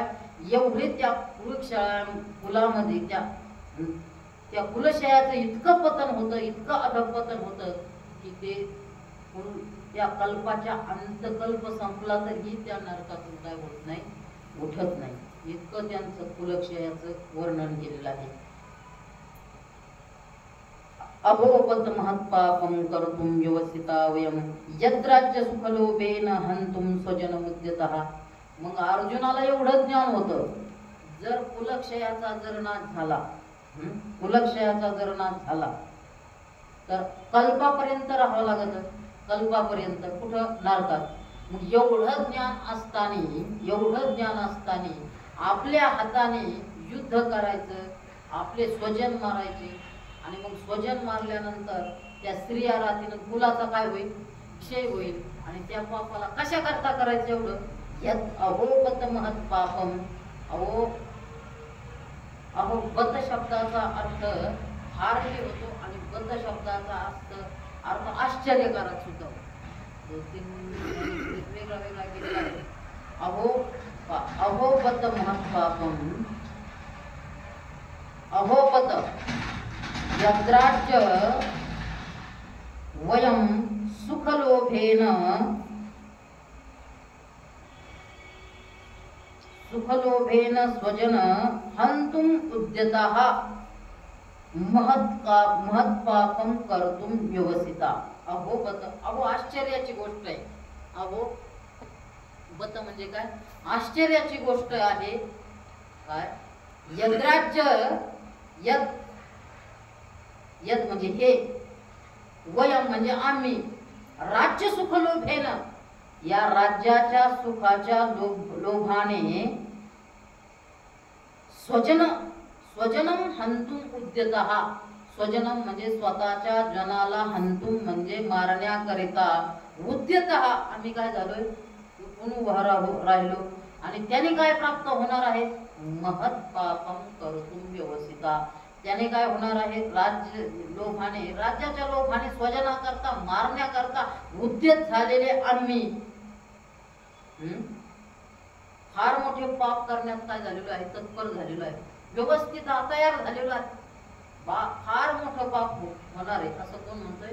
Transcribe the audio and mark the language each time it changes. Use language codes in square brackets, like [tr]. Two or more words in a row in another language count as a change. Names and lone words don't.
[mr] एवढे त्या कुलामध्ये त्या कुलशयाचं इतकं पतन होतं, इतकं अधपतन होतं की ते त्या कल्पाच्या अंतकल्प संपला तरी त्या नरकातून काय होत नाही, उठत नाही. इतकं त्यांचं कुलक्षयाचं वर्णन केलेलं आहे. [sa] अभोपत महत्पापम कर्तुम व्यवस्थिता वयम यद्राज्य सुखलोभेन हंतुम स्वजनमुद्यतः. [mr] मग अर्जुनाला एवढं ज्ञान होतं, जर कुलक्षयाचा जर नाश झाला, कुलक्षयाचा जर नाश झाला तर कल्पापर्यंत राहावं लागत. कल्पापर्यंत कुठं? नरकात. मग एवढं ज्ञान असताना आपल्या हाताने युद्ध करायचं, आपले स्वजन मारायचे. आणि मग स्वजन मारल्यानंतर त्या स्त्रिया राहतील, कुलाचा काय होईल? क्षय होईल. आणि त्या पापाला कशा करता करायचं एवढं? [sa] यात अहोपत महत् पापम. [mr] अहो बत शब्दाचा अर्थ हार्य होतो आणि बत शब्दाचा अर्थ आश्चर्यकारक सुद्धा होतो. वेगळा वेगळा केलेला आहे. [sa] अहोपत महत् पापम. अहोपत यद्राज्य वयम सुखलोभेन स्वजन हंतुम उद्यतः महत्पापम कर्तुम व्यवसिता. अहोबत. [mr] अहो आश्चर्याची गोष्ट आहे. अहो बत म्हणजे काय? आश्चर्याची गोष्ट आहे. काय? यद्राज्य, यद म्हणजे हे, वयम म्हणजे आम्ही, [sa] राज्य सुखलोभेन [mr] या राज्याच्या सुखाच्या लोभाने [sa] स्वजनम हंतुम उद्यतः. [mr] स्वजनम म्हणजे स्वतःच्या जनाला, हंतुम म्हणजे मारण्याकरिता, उद्यतः आम्ही काय झालोय? उभा राहिलो. आणि त्याने काय प्राप्त होणार आहे? [sa] महत्पापम कर्तुम व्यवस्थिता. [mr] त्याने काय होणार आहे? राज्य लोभाने, राज्याच्या लोभाने स्वजनाकरता मारण्याकरता उद्यत झालेले आम्ही फार मोठे पाप करण्यात काय झालेलो आहे? तत्पर झालेलो आहे. व्यवस्थित तयार झालेलो आहे. फार मोठं पाप होणार आहे असं कोण म्हणतोय?